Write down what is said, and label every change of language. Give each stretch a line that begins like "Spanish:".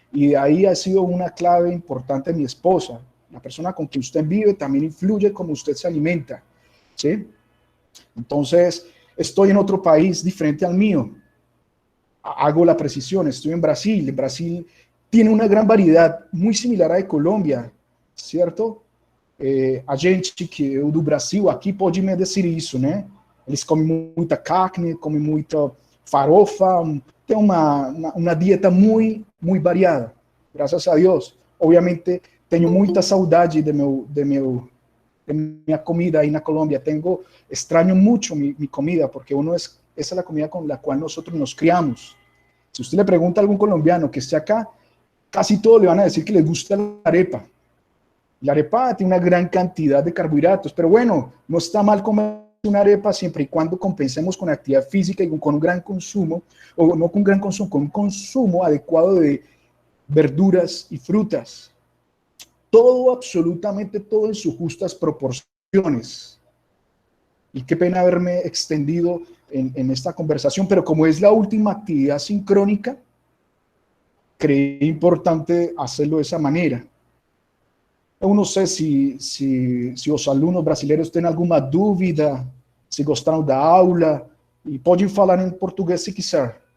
Spanish: Y de ahí ha sido una clave importante mi esposa. La persona con quien usted vive también influye como usted se alimenta, ¿sí? Entonces, estoy en otro país diferente al mío. Hago la precisión, estoy en Brasil. En Brasil tiene una gran variedad, muy similar a de Colombia, ¿cierto?
Portuguese: A gente que do Brasil aqui pode me dizer isso, né? Eles comem muita carne, comem muita farofa, tem uma dieta muito variada, graças a Deus. Obviamente, tenho muita saudade de minha comida aí na Colômbia.
Spanish: Extraño mucho mi comida, porque esa es la comida con la cual nosotros nos criamos. Si usted le pregunta a algún colombiano que esté acá, casi todos le van a decir que les gusta la arepa. La arepa tiene una gran cantidad de carbohidratos, pero bueno, no está mal comer una arepa siempre y cuando compensemos con actividad física y con un gran consumo, o no con un gran consumo, con un consumo adecuado de verduras y frutas. Todo, absolutamente todo en sus justas proporciones. Y qué pena haberme extendido en esta conversación, pero como es la última actividad sincrónica, creí importante hacerlo de esa manera.
Portuguese: Eu não sei se os alunos brasileiros têm alguma dúvida, se gostaram da aula, e podem falar em português se quiser.